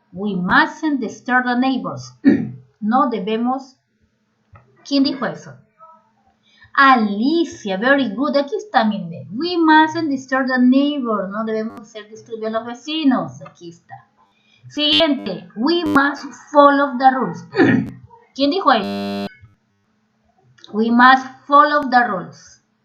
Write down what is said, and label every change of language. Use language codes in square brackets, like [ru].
[en] We mustn't disturb the neighbors. [es] No debemos. ¿Quién dijo eso? Alicia, [en] very good. [es] Aquí está, miren. [en] We mustn't disturb the neighbors. [es] No debemos hacer disturbio a los vecinos. Aquí está. Siguiente. [en] We must follow the rules. [es] ¿Quién dijo eso? [en] We must follow the rules.